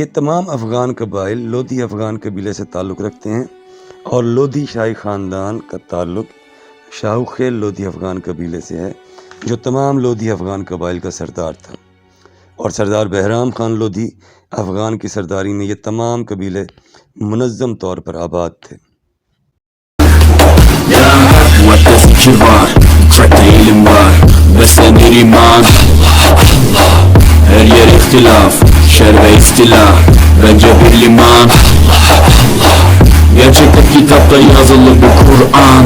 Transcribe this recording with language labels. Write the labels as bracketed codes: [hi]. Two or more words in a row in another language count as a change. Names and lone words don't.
[ur] تمام افغان قبائل لودھی افغان قبیلے سے تعلق رکھتے ہیں، اور لودھی شاہی خاندان کا تعلق شاہو خیل لودھی افغان قبیلے سے ہے، جو تمام لودھی افغان قبائل کا سردار تھا، اور سردار بہرام خان لودھی افغان کی سرداری میں یہ تمام قبیلے منظم طور پر آباد تھے۔ [tr] fikir var, trakta ilim var, beslenir iman. Her yer ihtilaf, şer ve istilah, bence bir liman. Gerçekler kitapta yazılı bir Kur'an.